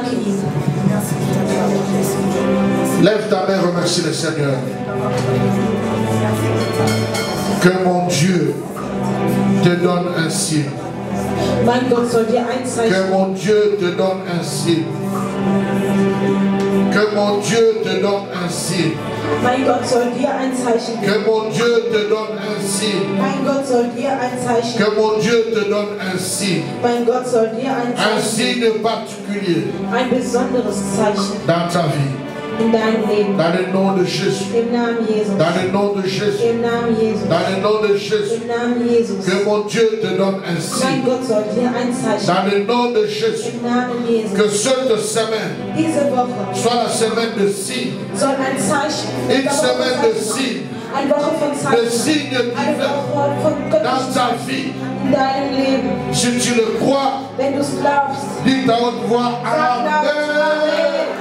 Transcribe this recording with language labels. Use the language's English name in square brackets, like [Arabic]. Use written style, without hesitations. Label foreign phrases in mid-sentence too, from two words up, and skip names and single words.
[French] Lève ta main, remercie le Seigneur. Que mon Dieu te donne un signe. Que mon Dieu te donne un signe. Que mon Dieu te donne un signe. [German] Mein Gott soll dir ein Zeichen geben. [French] Que mon Dieu te donne un signe. [German] Mein Gott soll dir ein Zeichen [French] Que mon Dieu te donne un signe. [German] Mein Gott soll dir ein [French] Un [German] Zeichen [French] signe particulier [German] ein besonderes Zeichen [French] dans ta vie. [German] in deinem Leben. [French] Dans le nom de Jésus. [German] Im Namen Jesus. [French] Dans le nom de Jésus. [German] Im Namen Jesus. [French] Dans le nom de Jésus. [German] Im Namen Jesus. [French] Que mon Dieu te donne un [German] Mein [French] signe. [German] Gott soll dir ein Zeichen [French] Dans le nom de Jésus. [German] im Namen Jesus. [French] Que cette semaine [German] Diese Woche [French] soit la semaine de signes. [German] soll ein Zeichen, [French] Une semaine de signes. [German] eine Woche von [French] De [German] Zeichen, [French] signes [German] eine [French] divins [German] Woche von [French] dans [German] göttlichen [French] ta vie. [German] in deinem Leben. [French] Si tu le crois, [German] Wenn du es glaubst, [French] dis ta haute voix. [German] sag laut, Amen.